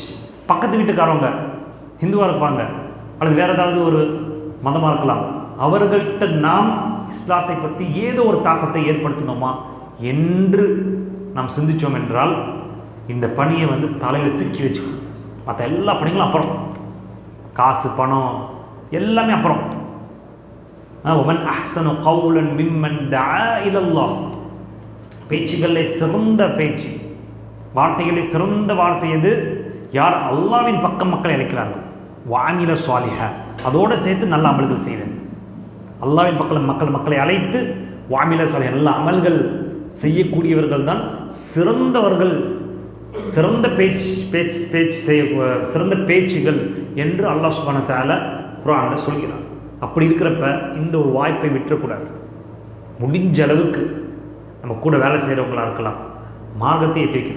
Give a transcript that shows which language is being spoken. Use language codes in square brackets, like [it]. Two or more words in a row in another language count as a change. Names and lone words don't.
[ta] பக்கத்து வீட்டுக்காரவங்க ஹிந்துவாக இருப்பாங்க அல்லது வேறு ஏதாவது ஒரு மதமாக இருக்கலாம், அவர்கள்ட்ட நாம் இஸ்லாத்தை பற்றி ஏதோ ஒரு தாக்கத்தை ஏற்படுத்தணுமா என்று நாம் சிந்தித்தோம் என்றால் இந்த பணியை தலையில் தூக்கி வச்சுக்கணும். மற்ற எல்லா பணிகளும் அப்புறம், காசு பணம் எல்லாமே அப்புறம். [ar] وَمَنْ أَحْسَنُ قَوْلًا مِمَّنْ دَعَا إِلَى اللَّهِ, [ta] பேச்சுகளில் சிறந்த பேச்சு, வார்த்தைகளில் சிறந்த வார்த்தை எது? யார் அல்லாஹ்வின் பக்கம் மக்களை அழைக்கிறார்கள். [ar] وَعَمِلَ صَالِحًا, [ta] அதோடு சேர்த்து நல்ல அமல்கள் செய்வேன். அல்லாஹ்வின் பக்கம் மக்களை அழைத்து [ar] وَعَمِلَ صَالِحًا, [ta] நல்ல அமல்கள் செய்யக்கூடியவர்கள் தான் சிறந்தவர்கள், சிறந்த சிறந்த பேச்சுகள் என்று [ar] الله سبحانه وتعالى [ta] குர்ஆனில் சொல்கிறார். அப்படி இருக்கிறப்ப இந்த ஒரு வாய்ப்பை விட்டுறக்கூடாது. முடிஞ்ச அளவுக்கு நம்ம கூட வேலை செய்கிறவங்களாக இருக்கலாம், மார்க்கத்தை ஏற்றி வைக்கணும்.